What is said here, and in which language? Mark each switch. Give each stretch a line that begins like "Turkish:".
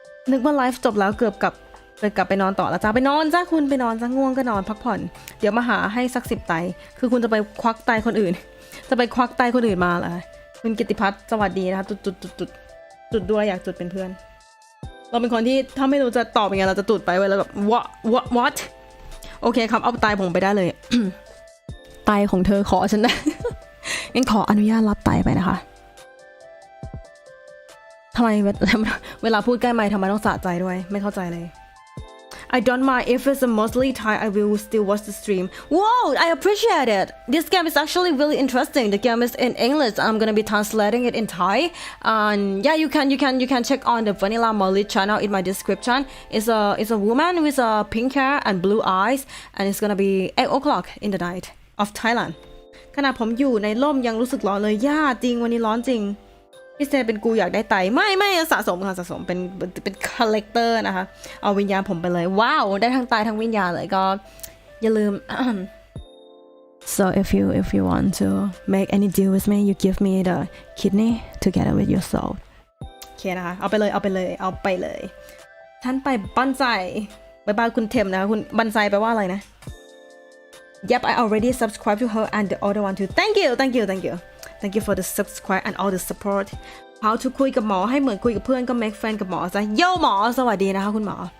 Thai: นึกว่าไลฟ์จบแล้วเกือบกลับไปนอนต่อแล้วจ้าไปนอนจ้าคุณไปนอนจ้าง่วงก็นอนพักผ่อนเดี๋ยวมาหาให้สัก10 ไตคือคุณจะไปควักไตคนอื่นจะไปควักไตคนอื่นมาเหรอคุณกิติพัฒน์สวัสดีนะคะจุดด้วยอยากจุดเป็นเพื่อนเราเป็นคนที่ถ้าไม่รู้จะตอบยังไงเราจะตุดไปไว้แล้วแบบ what โอเคครับเอาไตผมไปได้เลย ไตของเธอขอฉันนะ งั้นขออนุญาตรับไตไปนะคะทำไมเวลาพูดใกล้ไมค์ทำไมต้องสะใจด้วยไม่เข้าใจเลย
English: I don't mind if it's mostly Thai. I will still watch the stream. Whoa, I appreciate it. This game is actually really interesting. The game is in English. I'm gonna be translating it in Thai. And yeah, you can check on the Vanila Molly channel in my description. It's a woman with a pink hair and blue eyes, and it's gonna be 8 o'clock in the night of Thailand.
Thai: ขณะผมอยู่ในร่มยังรู้สึกร้อนเลยย่าจริงวันนี้ร้อนจริงพี่เซเป็นกูอยากได้ไตไม่สะสมค่ะสะสมเป็นคอลเลกเตอร์นะคะเอาวิญญาณผมไปเลยว้าวได้ทั้งไตทั้งวิญญาณเลยก็อย่าลืม
English: so if you want to make any deal with me you give me the kidney together with your soul
Thai: โอเคนะคะเอาไปเลยท่านไปบันไซบายคุณเทมนะคะคุณบันไซแปลว่าอะไรนะ
English: Yep I already subscribed to her and the other one too Thank you for the subscribe and all the support How to
Thai: คุยกับหมอให้เหมือนคุยกับเพื่อนก็
English: make friend
Thai: กับหมอซะโย่หมอสวัสดีนะคะคุณหมอ